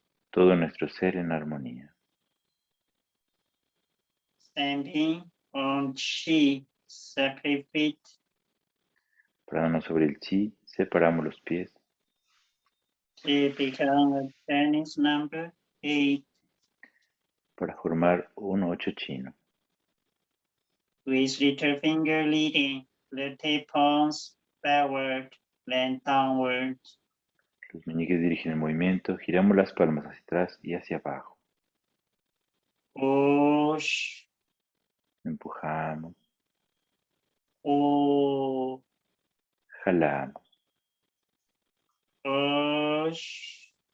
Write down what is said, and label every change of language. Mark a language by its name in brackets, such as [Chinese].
[Spanish] Todo nuestro ser en armonía. [English] Standing on chi, separate. [Spanish] Parándonos sobre el chi, separamos los pies. [English] To become a Chinese number 8. [Spanish] Para formar un 8 chino. [English] With little finger leading, the tip palms backward, then downward. [Spanish] Los meñiques dirigen el movimiento, giramos las palmas hacia atrás y hacia abajo. [English] Push. [Spanish] Empujamos. [English] Pull. [Spanish] Jalamos. Osh.